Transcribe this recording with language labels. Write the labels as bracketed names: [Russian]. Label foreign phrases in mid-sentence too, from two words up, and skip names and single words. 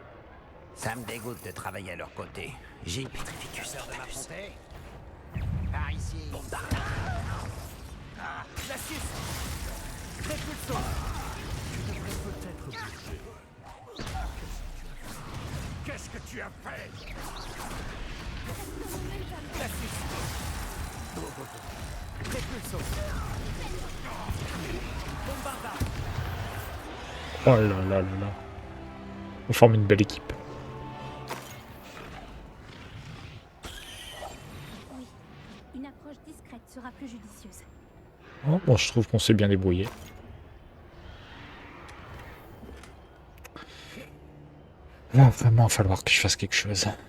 [French] Ça me dégoûte de travailler à leur côté. J'y Petrificus de m'affronter. Par ici. Glacius. Répulso. Tu devrais peut-être bouger. Qu'est-ce que tu as fait? Glacius. Répulso. Bombarda. Oh là là là là. On forme une belle équipe. Oui, une approche discrète sera plus judicieuse. Oh, bon, je trouve qu'on s'est bien débrouillé. Il va vraiment falloir que je fasse quelque chose.